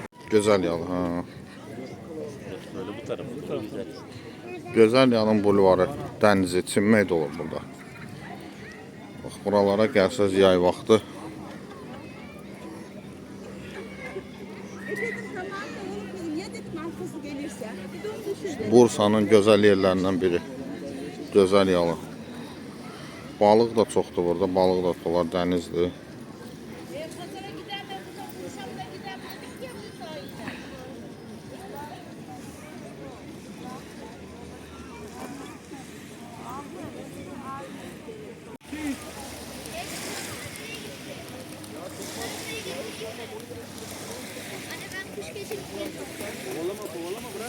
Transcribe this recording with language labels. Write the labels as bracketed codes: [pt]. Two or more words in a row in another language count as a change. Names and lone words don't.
[az] Gözəl yalı, ha. [tr] Böyle bu tarafı çok güzel. [az] Gözəl yalın bulvarı, dənizi, çimmək də olur burada. Bax, buralara gəlsəz yay vaxtı. [tr] Dedim tamam da oğlum dedim ya dedim arkası gelirse. Bir de onu düşündüm. [az] Bursa'nın gözəl yerlərindən biri. Gözəl yalı. Balıq da çoxdur burada, balıq da dolar, dənizdir. [tr] Pazara gider de buradan Bursa'da gider dedik ya bu sahilde. Anne ben kuş geçirip kovalama bırak.